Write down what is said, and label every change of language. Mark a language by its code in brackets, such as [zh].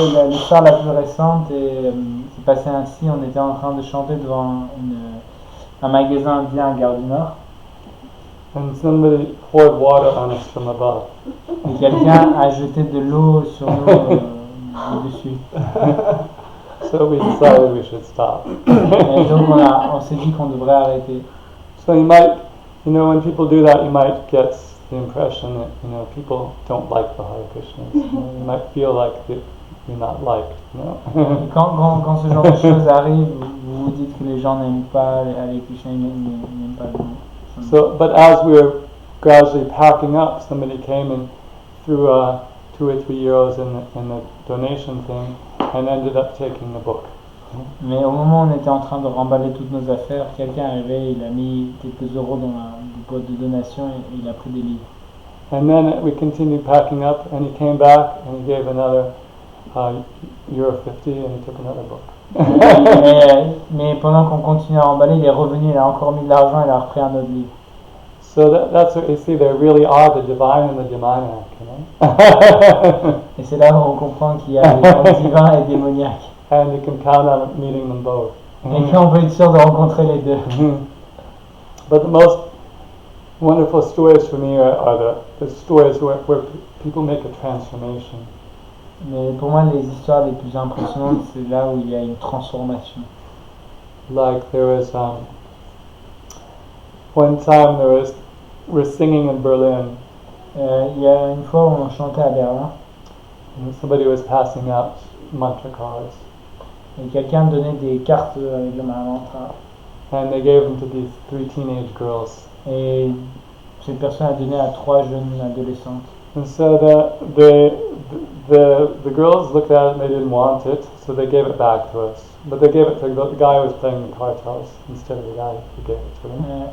[fr] L'histoire la plus récente s'est passée ainsi. On était en train de chanter devant un magasin indien à Gare du Nord. [en] And somebody poured water on us from above. [fr] Et quelqu'un a jeté de l'eau sur nous dessus. [en] So we decided we should stop. [fr] Et donc on s'est dit qu'on devrait arrêter. [en] So you might, when people do that, you might get the impression that, people don't like the Hare Krishnas. You might feel like you're not liked, [fr] Quand ce genre de choses arrive, vous vous dites que les gens n'aiment pas Hare Krishna, ils n'aiment pas le nom. [en] So, but as we were gradually packing up, somebody came and threw 2 or 3 euros in the donation thing and ended up taking the book. [fr] Mais au moment où on était en train de remballer toutes nos affaires, quelqu'un est arrivé, il a mis quelques euros dans la boîte de donation et il a pris des livres. [en] And then we continued packing up, and he came back and he gave another €50 and he took another book. [fr] mais pendant qu'on continuait à remballer, il est revenu, il a encore mis de l'argent, il a repris un autre livre. [en] So that's what you see. There really are the divine and the demoniac, [fr] Et c'est là où on comprend qu'il y a des gens divins et démoniaques. [en] And you can count on meeting them both. [fr] Et qu'on peut être sûr de rencontrer les deux. [en] But the most wonderful stories for me are the stories where people make a transformation. [fr] Mais pour moi, les histoires les plus impressionnantes, c'est là où il y a une transformation. [en] Like there was one time we're singing in Berlin. [fr] Il y a une fois où on chantait à Berlin. [en] And somebody was passing out mantra cards. [fr] Et quelqu'un donnait des cartes avec le mantra. [en] And they gave them to these 3 teenage girls. [fr] Et cette personne a donné à 3 jeunes adolescentes. [en] And so the girls looked at it and they didn't want it, so they gave it back to us. But they gave it to the guy who was playing the cartels instead of the guy who gave it to them.